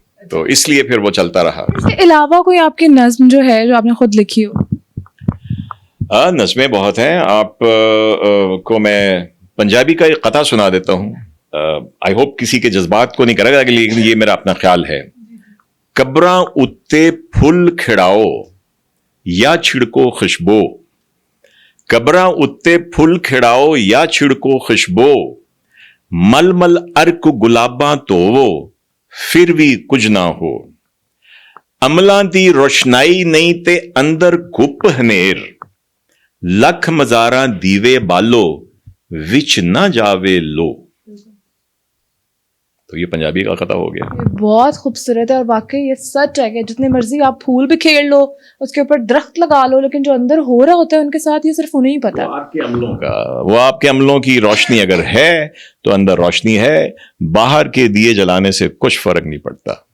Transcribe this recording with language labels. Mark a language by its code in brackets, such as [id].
[ur] تو اس لیے پھر وہ چلتا رہا. اس کے علاوہ کوئی آپ کی نظم جو ہے جو آپ نے خود لکھی ہو؟ نظمیں بہت ہیں. آپ کو میں پنجابی کا ایک قطعہ سنا دیتا ہوں. [en] I hope [ur] کسی کے جذبات کو نہیں کرے گا, لیکن یہ میرا اپنا خیال ہے. [pa] قبراں اتے پھول کھڑاؤ یا چھڑکو خوشبو, قبراں اتے پھول کھڑاؤ یا چھڑکو خوشبو, مل مل ارک گلاباں تو پھر بھی کچھ نہ ہو, عملاں دی روشنائی نہیں تے اندر گپ ہنیر, لکھ مزاراں دیوے بالو وچ نہ جاوے لو. [ur] تو یہ پنجابی کا خطا ہو گیا. یہ بہت خوبصورت ہے اور واقعی یہ سچ ہے کہ جتنی مرضی آپ پھول بھی کھیل لو, اس کے اوپر درخت لگا لو, لیکن جو اندر ہو رہا ہوتا ہے ان کے ساتھ یہ صرف انہیں ہی پتا ہے. وہ آپ کے عملوں کی روشنی اگر ہے تو اندر روشنی ہے, باہر کے دیے جلانے سے کچھ فرق نہیں پڑتا.